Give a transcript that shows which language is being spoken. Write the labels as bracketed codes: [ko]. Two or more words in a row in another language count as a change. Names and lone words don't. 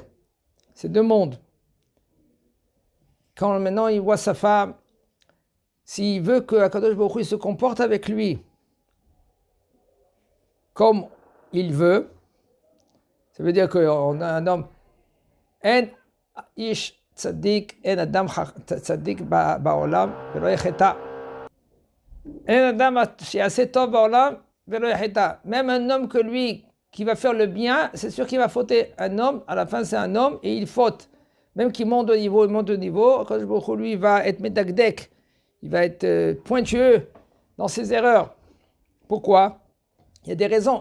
[fr] C'est deux mondes. Quand maintenant il voit sa femme, s'il veut que Akadosh Baruch Hu se comporte avec lui comme il veut, ça veut dire qu'on a un homme, [he] אין איש צדיק, אין אדם צדיק בעולם, ולא יחטא. אין אדם שעשה טוב בעולם, ולא יחטא. [fr] Même un homme que lui, qui va faire le bien, c'est sûr qu'il va fauter. Un homme, à la fin c'est un homme et il faute. Même qu'il monte de niveau, Akadosh Baruch Hu, lui, va être medakdek. Il va être pointueux dans ses erreurs. Pourquoi? Il y a des raisons.